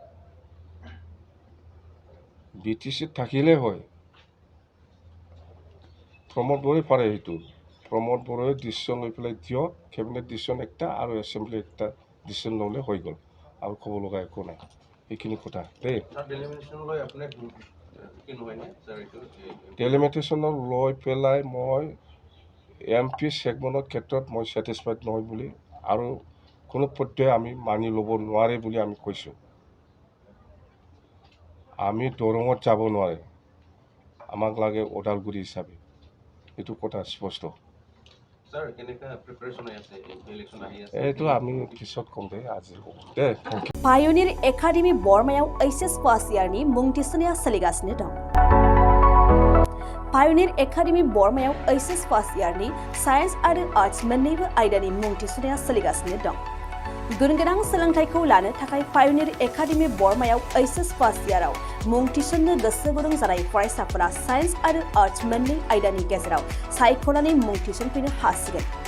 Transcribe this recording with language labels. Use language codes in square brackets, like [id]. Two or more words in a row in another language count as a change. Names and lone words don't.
[as] BTC থাকিলে হয় প্ৰমোদ বড়োই পাৰে সেইটো প্ৰমোদ বড়োই ডিচিশ্যন লৈ পেলাই দিয়ক [en] cabinet decision [as] একটা আৰু এছেম্বলি একটা ডিচিশ্যন ল'লে হৈ গ'ল আৰু ক'ব লগা একো নাই এইখিনি কথা দেই ডেলিমিটেশ্যনৰ লৈ পেলাই মই MP ছেগমেণ্টৰ ক্ষেত্ৰত মই ছেটিছফাইড নহয় বুলি আৰু কোনো পধ্যে আমি মানি ল'ব নোৱাৰে বুলি আমি কৈছোঁ আমি দৰঙত যাব নোৱাৰে আমাক লাগে ওদালগুৰি হিচাপে এইটো কথা স্পষ্ট এইটো আমি পিছত কম দে আজি দে [brx] पायनिर एकाडेमि बर्मायाव HS फार्स्ट इयारनि मुं थिसननाया सोलिगासिनो दं पायनिर एकाडेमि बर्मायाव HS फार्स्ट इयारनि साइन्स आरो आर्ट्स मोन्नैबो आयदानि मुं थिसननाया सोलिगासिनो दं गुनगोनां सोलोंथाइखौ लानो थाखाय पायनिर एकाडेमि बर्मायाव HS फार्स्ट इयाराव मुं थिसननो गोसो गुदुं जानाय फरायसाफोरा साइन्स आरो आर्ट्स मोन्नै आयदानि गेजेराव सायख'नानै मुं थिसनफैनो हासिगोन